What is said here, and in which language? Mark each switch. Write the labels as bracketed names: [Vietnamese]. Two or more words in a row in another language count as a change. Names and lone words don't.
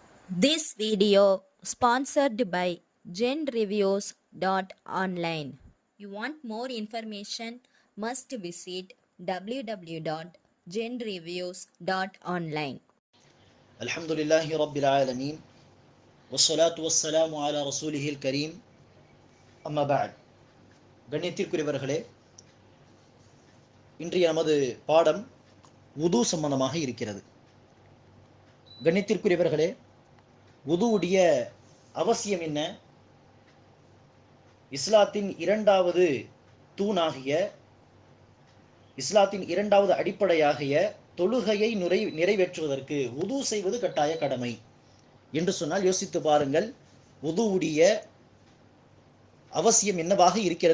[English] This video sponsored by genreviews.online. You want more information? Must visit www.genreviews.online. [Arabic] الحمد لله رب العالمين والصلاة والسلام على رسوله الكريم أما بعد [Tamil] கண்ணியத்திற்குரியவர்களே, இன்றைய நமது பாடம் உது சம்பந்தமாக இருக்கிறது. கண்ணியத்திற்குரியவர்களே, உதுவுடைய அவசியம் என்ன? இஸ்லாத்தின் இரண்டாவது தூணாகிய, இஸ்லாத்தின் இரண்டாவது அடிப்படையாகிய தொழுகையை நிறைவேற்றுவதற்கு உது செய்வது கட்டாய கடமை என்று சொன்னால் யோசித்து பாருங்கள், உதுவுடைய அவசியம் என்னவாக இருக்கிறது?